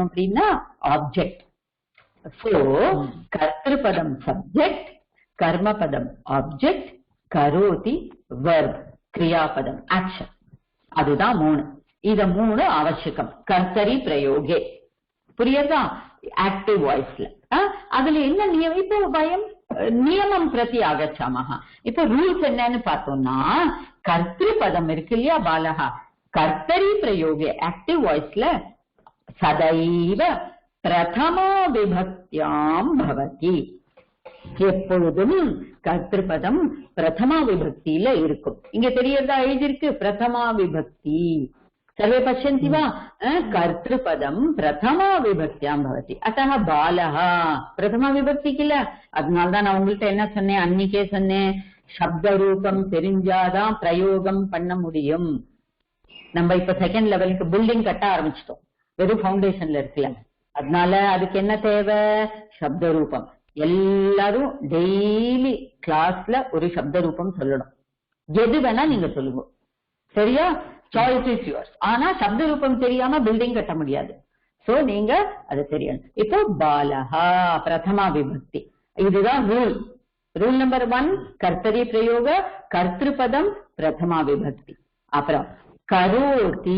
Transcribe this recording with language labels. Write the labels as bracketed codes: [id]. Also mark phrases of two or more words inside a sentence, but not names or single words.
[ta] அப்படின்னா ஆப்ஜெக்ட் சோ கர்த்திருபதம் சப்ஜெக்ட் கர்மபதம் ஆப்ஜெக்ட் கரோதி வெர்ப் கிரியாபதம் ஆக்ஷன் அதுதான் மூணு இத மூணு அவசியம் [sa] कर्तरि प्रयोगे [ta] புரியுதா [en] active voice [ta] அதுல என்ன நியமம் இப்போ [sa] वयं नियमं प्रति आगच्छामः [ta] இப்ப ரூல்ஸ் என்னன்னு பார்த்தோம்னா கர்த்திருபதம் இருக்கு இல்லையா பாலஹா [sa] कर्तरि प्रयोगे [en] active voice [sa] सदैव प्रथमा विभक्त्यां भवति [ta] எப்பொழுதும் கர்த்திருபதம் பிரதமா விபக்தியில இருக்கும் இங்க தெரியறதா எழுதிருக்கு பிரதமா விபக்தி [sa] सर्वे पश्यन्ति वा कर्तृपदं प्रथमा विभक्त्यां भवति अतः बालः प्रथमा विभक्ति किल [ta] அதனால தான் நான் உங்கள்ட்ட என்ன சொன்னேன் அன்னிக்கே சொன்னேன் சப்த ரூபம் தெரிஞ்சாதான் பிரயோகம் பண்ண முடியும் நம்ம இப்ப செகண்ட் லெவலுக்கு பில்டிங் கட்ட ஆரம்பிச்சிட்டோம் வெறும் ஃபவுண்டேஷன்ல இருக்குல்ல அதனால அதுக்கு என்ன தேவை சப்த ரூபம் எல்லாரும் டெய்லி கிளாஸ்ல ஒரு சப்த ரூபம் சொல்லணும் எது வேணா நீங்க சொல்லுங்க சரியா [en] choice is yours [ta] ஆனா சப்த ரூபம் தெரியாம பில்டிங் கட்ட முடியாது சோ நீங்க அது தெரியணும் இப்போ பாலஹா பிரதமா விபக்தி இதுதான் ரூல் நம்பர் 1 [sa] कर्तरि प्रयोग [ta] கர்த்திருபதம் பிரதமா விபக்தி அப்புறம் கரோதி.